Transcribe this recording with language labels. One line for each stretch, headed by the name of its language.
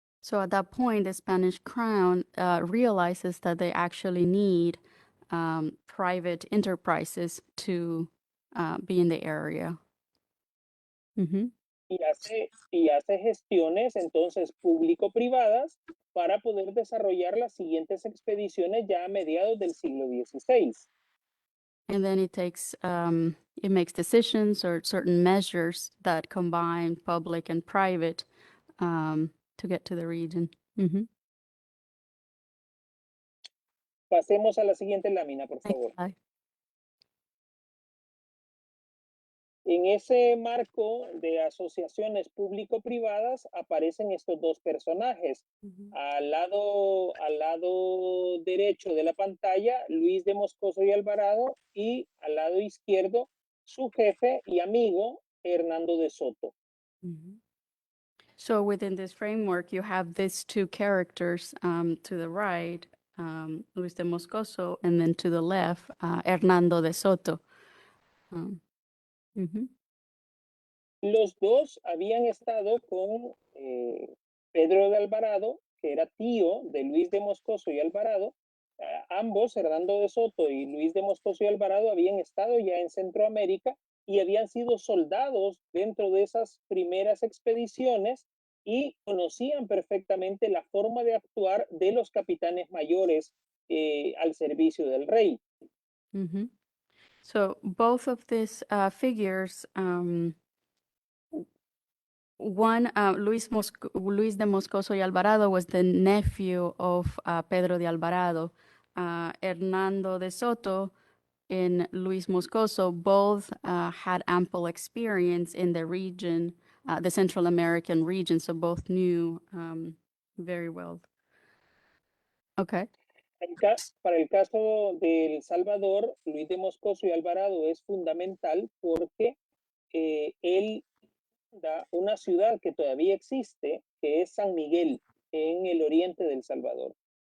English: So at that point, the Spanish crown realizes that they actually need private enterprises to be in the area.
Spanish: Y hace gestiones entonces público-privadas para poder desarrollar las siguientes expediciones ya a mediados del siglo XVI.
English: And then it makes decisions or certain measures that combine public and private to get to the region.
Spanish: Pasemos a la siguiente lámina, por favor. En ese marco de asociaciones público-privadas aparecen estos dos personajes. Al lado derecho de la pantalla, Luis de Moscoso y Alvarado, y al lado izquierdo, su jefe y amigo, Hernando de Soto.
English: So within this framework, you have these two characters to the right, Luis de Moscoso, and then to the left, Hernando de Soto.
Spanish: Los dos habían estado con Pedro de Alvarado, que era tío de Luis de Moscoso y Alvarado. Ambos, Hernando de Soto y Luis de Moscoso y Alvarado, habían estado ya en Centroamérica y habían sido soldados dentro de esas primeras expediciones y conocían perfectamente la forma de actuar de los capitanes mayores al servicio del rey.
English: Mhm. So both of these figures, one, Luis de Moscoso y Alvarado was the nephew of Pedro de Alvarado. Hernando de Soto and Luis Moscoso both had ample experience in the region, the Central American region, so both knew very well. Okay.
Spanish: Para el caso de El Salvador, Luis de Moscoso y Alvarado es fundamental porque él da una ciudad que todavía existe, que es San Miguel, en el oriente del Salvador.